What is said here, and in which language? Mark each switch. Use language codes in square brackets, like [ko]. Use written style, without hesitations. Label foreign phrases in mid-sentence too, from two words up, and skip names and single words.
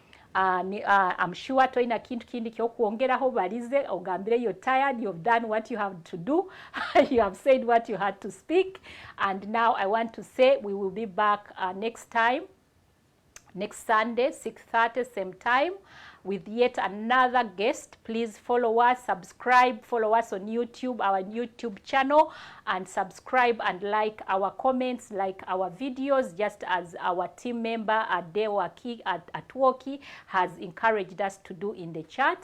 [en] I'm sure [nyo] toina kintu kindi kyokuongeraho balize ogambire [en] you're tired, you've done what you have to do, you have said what you had to speak, and now I want to say we will be back next time, next Sunday, 6:30, same time, with yet another guest. Please follow us, subscribe, follow us on YouTube, our YouTube channel, and subscribe and like our comments, like our videos, just as our team member Adewaki at Woki has encouraged us to do in the chat.